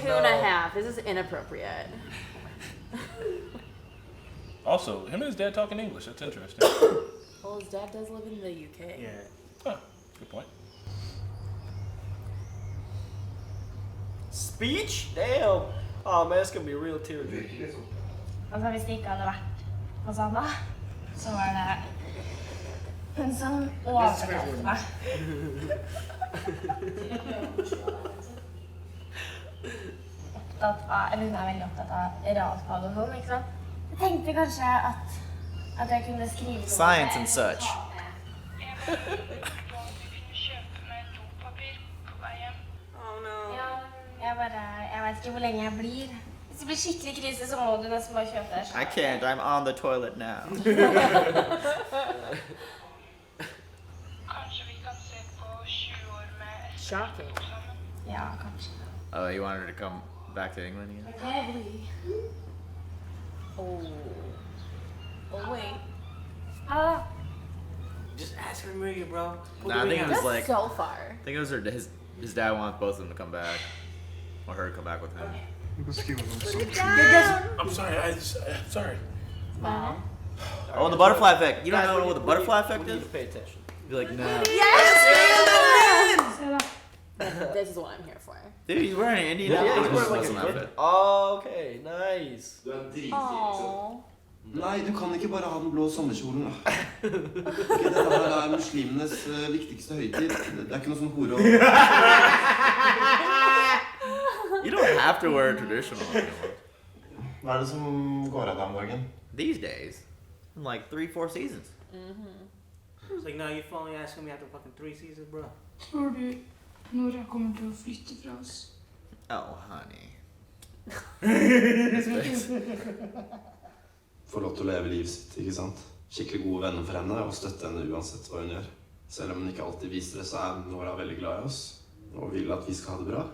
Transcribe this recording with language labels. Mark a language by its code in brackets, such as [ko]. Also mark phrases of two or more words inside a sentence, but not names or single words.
[en] 2.5. This is inappropriate. Also, him and his dad talking English. That's interesting. Well, his dad does live in the UK. Yeah. Huh, good point. Speech? Damn. Oh man, it's gonna be a real tearjerker. [no] Altså, hvis det ikke hadde vært på Sanna, så var det hun som overtalte meg. Hun er veldig opptatt av realfag og sånn, ikke sant? Jeg tenkte kanskje at jeg kunne skrive noe. [en] Science and such. Oh no. [no] Ja, jeg vet ikke hvor lenge jeg blir. Hvis det blir skikkelig krise, så må du nesten bare kjøpe deg [en] I can't. I'm on the toilet now. Shocking. [no] Ja, kanskje. [en] Oh, you wanted her to come back to England again? Probably. Oh. Oh wait. Just ask her to marry you, bro. Nah, I think it was That's like so far. I think it was his dad wants both of them to come back, or her to come back with him. I'm sorry. I'm sorry. Oh, the butterfly effect. You don't know what the butterfly effect You is? need to pay attention. Be like, nah. This is what I'm here for. Dude, he's wearing an Indian Yeah, he's outfit. wearing like a Awesome good. outfit. Oh, okay, nice. [no] Du er dritkjip, liksom. Nei, du kan ikke bare ha den blå sommerkjolen. Okay, dette her er muslimenes viktigste høytid. Det er ikke noe sånn hore og... [en] You don't have to wear traditional anymore. [no] Hva er det som går av deg om dagen? [en] These days. In like 3-4 seasons. It's like, no, you finally asking me after fucking 3 seasons, bro. [no] Tror du når jeg kommer til å flytte fra oss? [en] Oh, honey. [no] Få lov til å leve livet sitt, ikke sant? Skikkelig gode venner for henne og støtte henne uansett hva hun gjør. Selv om hun ikke alltid viser det, så er Nora veldig glad i oss og vil at vi skal ha det bra.